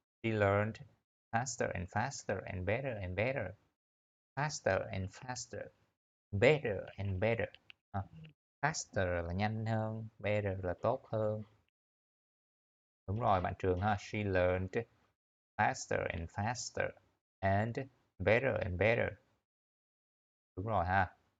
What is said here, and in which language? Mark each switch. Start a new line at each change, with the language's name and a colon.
English: She learned faster and faster and better and better. Faster and faster. Better and better.
Vietnamese: Faster là nhanh hơn, better là tốt hơn. Đúng rồi bạn Trường ha.
English: She learned faster and faster and better and better.
Vietnamese: Đúng rồi ha.